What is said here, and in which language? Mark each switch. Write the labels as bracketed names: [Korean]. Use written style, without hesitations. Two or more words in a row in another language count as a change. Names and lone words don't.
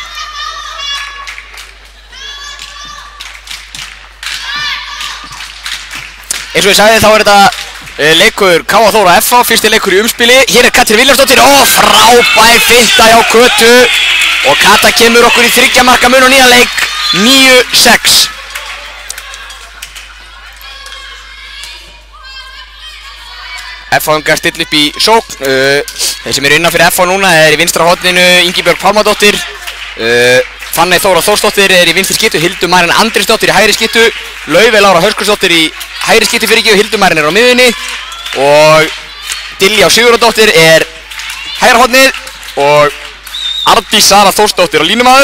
[Icelandic] Eins og ég sagði, þá er þetta leikur K.A. Þór og F.A. Fyrsti leikur í umspili. Hér er Katrín Viljámsdóttir og frábær finta hjá Kötu. Og Kata kemur okkur í 3 marka mun og nýjan leik, 9-6. F.A. still upp í sókn. Þeir sem eru innan fyrir F.A. núna er í vinstra horninu Ingibjörg Pálmadóttir. Fanney Þóra Þórsdóttir er í vinstri skyttu, Hildur Marín Andrésdóttir í hægri skyttu, Laufey Lára Höskuldsdóttir í hægri skyttu fyrirgjöf, Hildur Marín er á miðjunni og Diljá Sigurðardóttir er hægra hornið og Ardís Sara Þórsdóttir á línumaður.